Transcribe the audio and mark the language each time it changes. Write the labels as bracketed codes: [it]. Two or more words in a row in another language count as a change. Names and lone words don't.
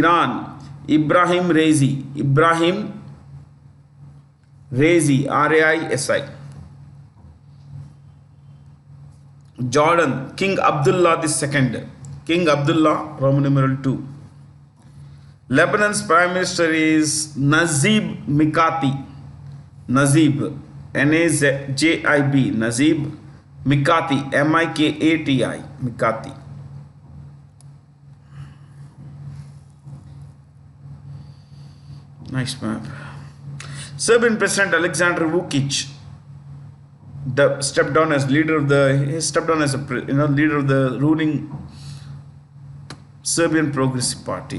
[en] Iran, Ibrahim Raisi. Ibrahim Raisi. Raisi. Jordan. King Abdullah II. King Abdullah, Roman numeral 2. Lebanon's Prime Minister is Nazib Mikati. Nazib. Nazib. Nazib Mikati. Mikati. Mikati. Nice map. Serbian President Alexander Vucic stepped down as leader of the leader of the ruling Serbian Progressive Party.